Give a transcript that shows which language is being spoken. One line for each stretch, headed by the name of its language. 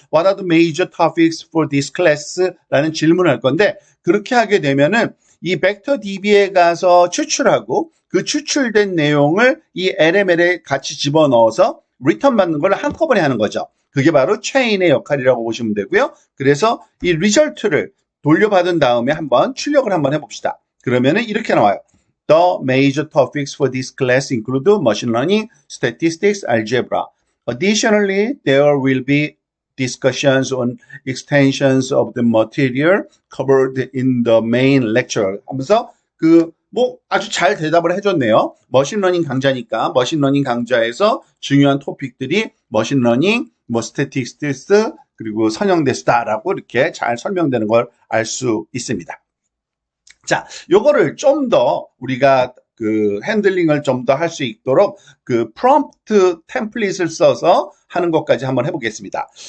English: What are the major topics for this class?
Korean: 라는 질문을 할 건데 그렇게 하게 되면은 이 벡터 DB에 가서 추출하고 그 추출된 내용을 이 LML에 같이 집어넣어서 리턴 받는 걸 한꺼번에 하는 거죠. 그게 바로 체인의 역할이라고 보시면 되고요. 그래서 이 리절트를 돌려받은 다음에 한번 출력을 한번 해봅시다. 그러면은 이렇게 나와요.
English: The major topics for this class include machine learning, statistics, algebra. Additionally, there will be discussions on extensions of the material covered in the main lecture
Korean: 하면서 뭐 아주 잘 대답을 해줬네요. 머신러닝 강좌니까 머신러닝 강좌에서 중요한 토픽들이 머신러닝, 뭐 스태티스틱스 그리고 선형대수다라고 이렇게 잘 설명되는 걸 알 수 있습니다. 자, 요거를 좀 더 우리가 그 핸들링을 좀 더 할 수 있도록 그 프롬프트 템플릿을 써서 하는 것까지 한번 해보겠습니다.